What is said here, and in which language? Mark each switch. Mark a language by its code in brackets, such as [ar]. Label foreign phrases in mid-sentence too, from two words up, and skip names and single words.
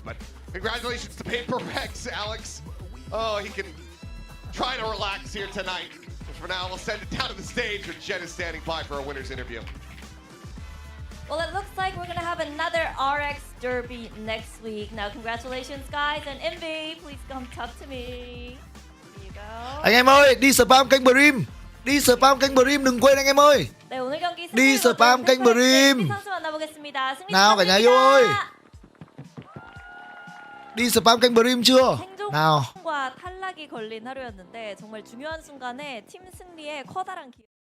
[en] But congratulations to PaperX, Alex. Oh, he can try to relax here tonight. But for now, we'll send it down to the stage where Jen is standing by for a winner's interview. Well, it looks like we're going to have another RX Derby next week. Now, congratulations, guys. And Envy, please come talk to me. Here you go. [vi] Anh em ơi, đi spam kênh Brim. Đi spam kênh Brim, đừng quên anh em ơi. [ko] 네, 오늘 경기 [vi] đi spam kênh Brim. [ko] 선수 만나보겠습니다. 승리 [vi] nào cả nhà yêu ơi. đi spam kênh Brim chưa? nào. [ko] 생존과 탈락이 걸린 하루였는데 정말 중요한 순간에 팀 승리에 커다란 기회.